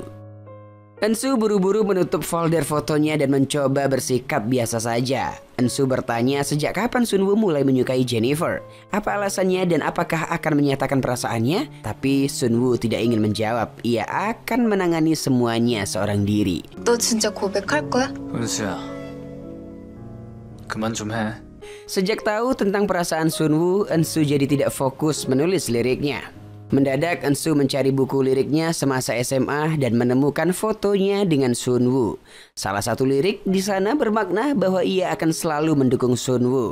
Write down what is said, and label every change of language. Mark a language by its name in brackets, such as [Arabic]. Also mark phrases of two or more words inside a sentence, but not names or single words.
[Indonesian] Eunsu buru-buru menutup folder fotonya dan mencoba bersikap biasa saja. Eunsu bertanya sejak kapan Sunwoo mulai menyukai Jennifer. Apa alasannya dan apakah akan menyatakan perasaannya? Tapi Sunwoo tidak ingin menjawab. Ia akan menangani semuanya seorang diri. [Korean] 너 진짜 고백할 거야? 은수야, 그만 좀 해. [Indonesian] Sejak tahu tentang perasaan Sunwoo, Eunsu jadi tidak fokus menulis liriknya. Mendadak Eunsu mencari buku liriknya semasa SMA dan menemukan fotonya dengan Sunwoo. Salah satu lirik di sana bermakna bahwa ia akan selalu mendukung Sunwoo.